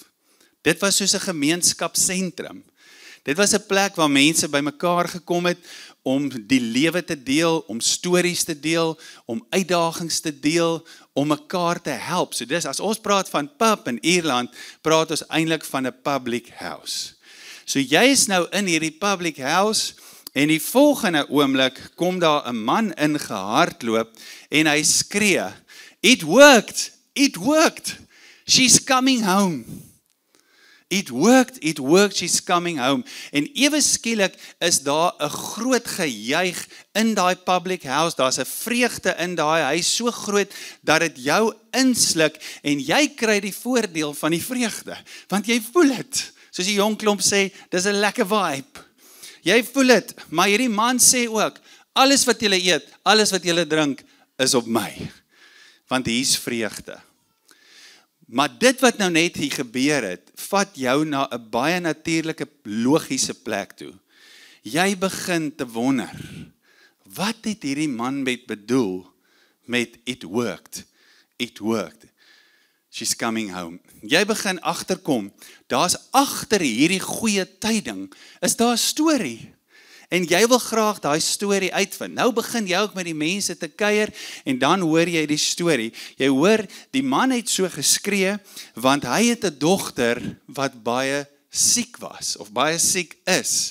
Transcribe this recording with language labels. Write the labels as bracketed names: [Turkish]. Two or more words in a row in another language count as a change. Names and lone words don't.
[Afrikaans] Dit was soos 'n gemeenskapsentrum. Dit was 'n plek waar mense bymekaar gekom het om die lewe te deel, om stories te deel, om uitdagings te deel, om mekaar te help. So dis, as ons praat van pub in Ierland, praat ons eintlik van 'n [English] public house. [Afrikaans] So jy is nou in hierdie [English] public house, [Afrikaans] en die volgende oomblik kom daar 'n man ingehardloop, en hy skree, [English] "It worked, it worked, she's coming home." It worked, she's coming home. [Afrikaans] En ewe skielik is daar 'n groot gejuig in daai [English] public house, [Afrikaans] daar's 'n vreugde in daai huis, so groot dat dit jou insluk, en jy kry die voordeel van die vreugde, want jy voel dit. Soos die jong klomp sê, dis 'n lekker vibe. Jy voel dit, maar hierdie man sê ook, alles wat julle eet, alles wat julle drink, is op my. Want hier is vreugde. Maar dit wat nou net hier gebeur het, vat jou na 'n baie natuurlike, logiese plek toe. Jy begin te wonder, wat het hierdie man met bedoel met [English] it worked? It worked. She's coming home. [Afrikaans] Jy begin agterkom, daar's agter hierdie goeie tyding, is daar 'n storie. En jy wil graag daai storie uitvind. Nou begin jy ook met die mense te kuier en dan hoor jy die storie. Jy hoor, die man het so geskree, want hy het 'n dogter wat baie siek was, of baie siek is.